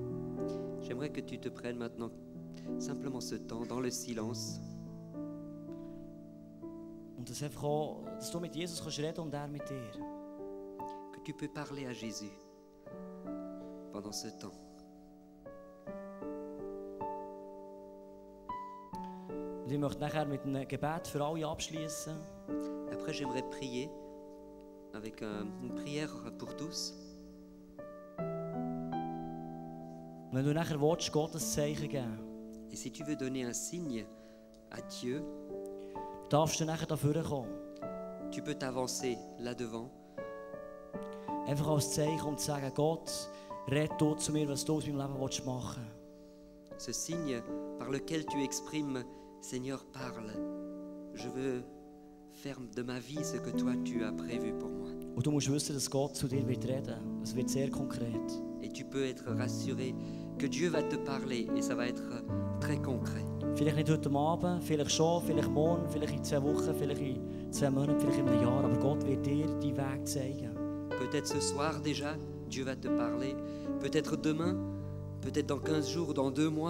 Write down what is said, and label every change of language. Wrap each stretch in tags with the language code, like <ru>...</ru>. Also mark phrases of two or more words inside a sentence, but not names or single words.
<fr>J'aimerais que tu te prennes maintenant simplement ce temps dans le silence.</fr> <de>Und dass, einfach auch, dass du mit Jesus kannst reden und er mit dir.</de> <fr>Que tu peux parler à Jésus pendant ce temps.</fr> <de>Und ich möchte nachher mit einem Gebet für alle abschließen.</de> <fr>Après, j'aimerais prier avec une prière pour tous.</fr> <de>Wenn du nachher willst, Gott ein Zeichen geben,</de> <fr>Et si tu veux donner un signe à Dieu,</fr> <de>darfst du nachher dafür kommen.</de> <fr>tu peux t'avancer là devant.</fr> <de>Einfach als Zeichen, um zu sagen, Gott, red du zu mir, was du aus meinem Leben willst machen.</de> <fr>Ce signe par lequel tu exprimes, Seigneur, parle. Je veux faire de ma vie ce que toi tu as prévu pour moi.</fr> <de>Und du musst wissen, dass Gott zu dir wird reden. Es wird sehr konkret.</de> <fr>Et tu peux être rassuré que Dieu va te parler et ça va être très concret.</fr> <de>Vielleicht nicht heute Abend, vielleicht schon, vielleicht morgen, vielleicht in 2 Wochen, vielleicht in 2 Monaten, vielleicht in einem Jahr. Aber Gott wird dir deinen Weg zeigen.</de> <fr>Peut-être ce soir déjà, Dieu va te parler. Peut-être demain, peut-être dans 15 jours, dans 2 mois.</fr>